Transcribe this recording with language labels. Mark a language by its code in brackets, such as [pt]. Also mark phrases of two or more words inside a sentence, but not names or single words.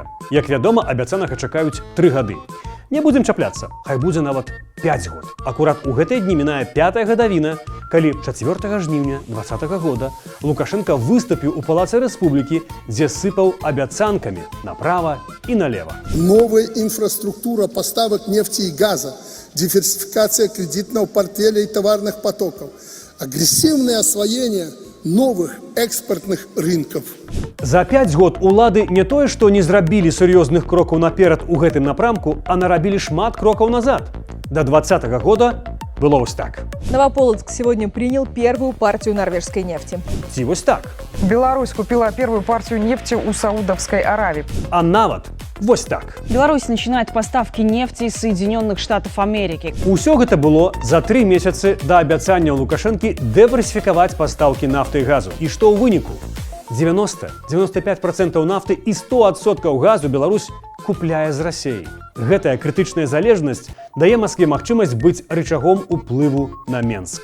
[be] Як вядома, абяцанага чакаюць 3 гады. Не будзем чапляцца, хай будзе нават 5 год. Акурат у гэтыя дні мінае 5-я гадавіна, калі 4 жніўня 2020 года Лукашенко выступіў у Палацы Рэспублікі, дзе сыпаў абяцанкамі направа і налева. [ru] Новая инфраструктура поставок нефти и газа, диверсификация кредитного портфеля и товарных потоков, агрессивное освоение новых экспортных рынков. [be] За 5 год улады не тое, што не зрабілі сур'ёзных крокаў наперад у гэтым напрамку, а нарабілі шмат крокаў назад. [ru] До 2020 года было [be] вось так. [ru] Новополоцк сегодня принял первую партию норвежской нефти. [be] Ці вось так. [ru] Беларусь купила первую партию нефти у Саудовской Аравии. [be] А нават вось так. [ru] Беларусь начинает поставки нефти из Соединенных Штатов Америки. [be] Усё гэта было за 3 месяцы да абяцання Лукашэнкі дыверсіфікаваць пастаўкі нафты і газу. І што ў выніку? 90-95% нафты і 100% газу Беларусь купляе з Расіі. Гэтая крытычная залежнасць дае Маскве магчымасць быць рычагом уплыву на Менск.